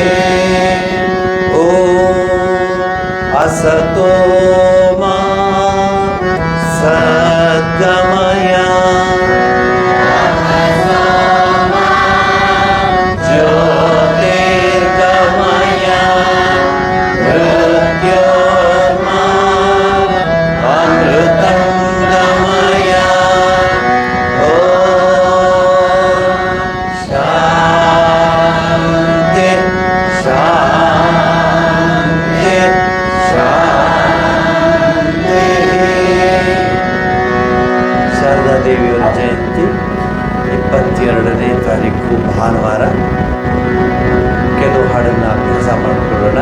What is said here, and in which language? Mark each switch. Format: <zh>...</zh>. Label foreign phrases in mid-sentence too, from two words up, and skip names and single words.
<sa>ॐ असतो मा सद्गमय ज्योतिर्गमय मृत्योर्मा अमृतं गमय। ॐ शान्ति शान्ति शान्तिः।</sa> <kn>ಶಾರದಾದೇವಿಯವರ ಜಯಂತಿ 22ನೇ ತಾರೀಕು ಭಾನುವಾರ. ಕೆಲವು ಹಾಡನ್ನು ಅಭ್ಯಾಸ ಮಾಡಿಕೊಳ್ಳೋಣ.</kn>